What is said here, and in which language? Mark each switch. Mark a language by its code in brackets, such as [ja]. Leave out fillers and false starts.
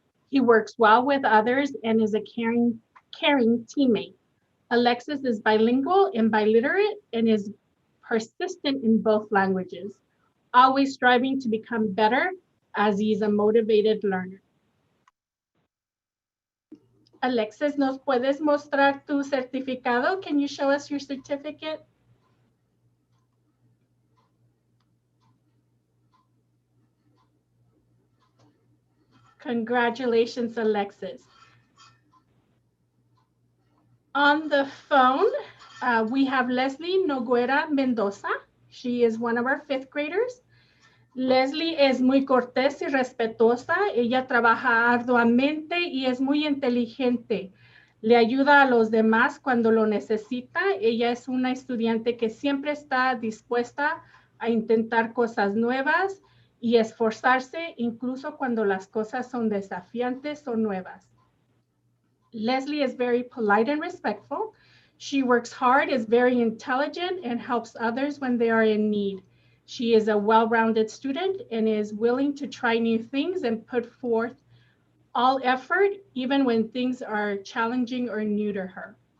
[en] He works well with others and is a caring teammate. Alexis is bilingual and biliterate and is persistent in both languages, always striving to become better as he's a motivated learner. [es] Alexis, ¿nos puedes mostrar tu certificado? [en] Can you show us your certificate? Congratulations, Alexis. On the phone, we have Leslie Noguera Mendoza. She is one of our fifth graders. [es] Leslie es muy cortés y respetuosa. Ella trabaja arduamente y es muy inteligente. Le ayuda a los demás cuando lo necesita. Ella es una estudiante que siempre está dispuesta a intentar cosas nuevas y esforzarse incluso cuando las cosas son desafiantes o nuevas. [en] Leslie is very polite and respectful. She works hard, is very intelligent, and helps others when they are in need. She is a well-rounded student and is willing to try new things and put forth all effort, even when things are challenging or new to her.